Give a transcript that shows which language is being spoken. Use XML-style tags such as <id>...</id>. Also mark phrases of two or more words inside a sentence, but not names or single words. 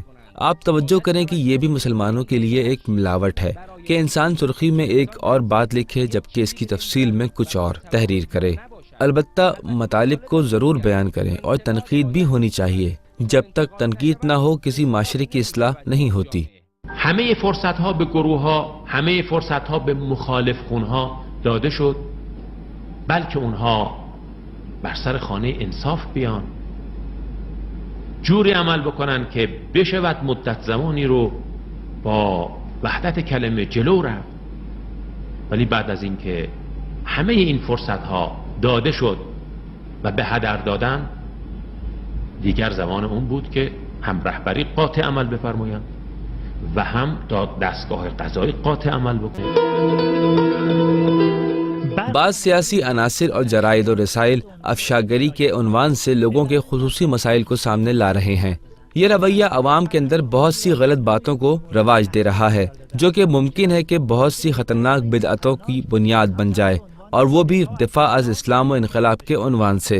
<ur>آپ توجہ کریں کہ یہ بھی مسلمانوں کے لیے ایک ملاوٹ ہے کہ انسان سرخی میں ایک اور بات لکھے جبکہ اس کی تفصیل میں کچھ اور تحریر کرے. البتہ مطالب کو ضرور بیان کریں اور تنقید بھی ہونی چاہیے. جب تک تنقید نہ ہو کسی معاشرے کی اصلاح نہیں ہوتی.</ur> <fa>همه فرصت‌ها به گروه‌ها، همه فرصت‌ها به مخالف خون‌ها داده شد، بلکه اونها بر سر خانه انصاف بیان، جوری عمل بکنن که بشود مدت زمانی رو با وحدت کلمه جلو رفت. ولی بعد از اینکه همه این فرصت‌ها داده شد و به هدر دادن، دیگر زمان اون بود که هم رهبری قاطع عمل بفرمایند و هم دستگاه قضایی قاطع عمل بکنند.</fa> <ur>بعض سیاسی عناصر اور جرائد اور رسائل افشاگری کے عنوان سے لوگوں کے خصوصی مسائل کو سامنے لا رہے ہیں. یہ رویہ عوام کے اندر بہت سی غلط باتوں کو رواج دے رہا ہے، جو کہ ممکن ہے کہ بہت سی خطرناک بدعتوں کی بنیاد بن جائے، اور وہ بھی دفاع از اسلام و انقلاب کے عنوان سے.</ur>